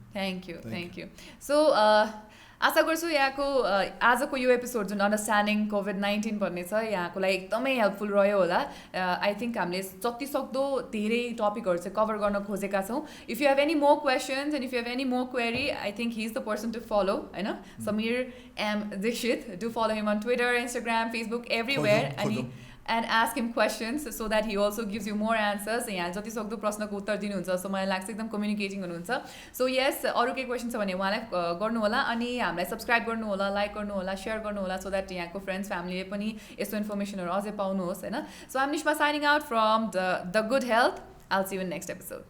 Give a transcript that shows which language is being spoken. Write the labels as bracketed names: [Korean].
[English] Thank you. [Nepali] So आशा गर्छु यहाँको आजको यो एपिसोड जुन अन्डरस्ट्यान्डिङ कोभिड-19 भन्ने छ यहाँको लागि एकदमै हेल्पफुल रह्यो होला. [English] I think [Nepali] हामीले जति सक्दो धेरै टपिकहरु चाहिँ कभर गर्न खोजेका छौं. [English] If you have any more questions and if you have any more query I think he is the person to follow हैन. [Nepali] Samir am Dixit. [English] Do follow him on Twitter, Instagram, Facebook, everywhere and ask him questions so that he also gives you more answers. [Nepali] यहाँ जति सक्दो प्रश्नको उत्तर दिनुहुन्छ. So मलाई लाग्छ एकदम कम्युनिकेटिङ हुनुहुन्छ. सो यस अरू केही क्वेसन छ भने उहाँलाई गर्नु होला अनि हामीलाई सब्स्क्राइब गर्नु होला, लाइक गर्नु होला, शेयर गर्नु होला [English] so that [Nepali] यहाँको फ्रेन्ड्स फ्यामिलीले पनि यस्तो इन्फर्मेसनहरु अझै पाउनुहोस् हैन. [English] So I am Nishma signing out from the good health. I'll see you in next episode.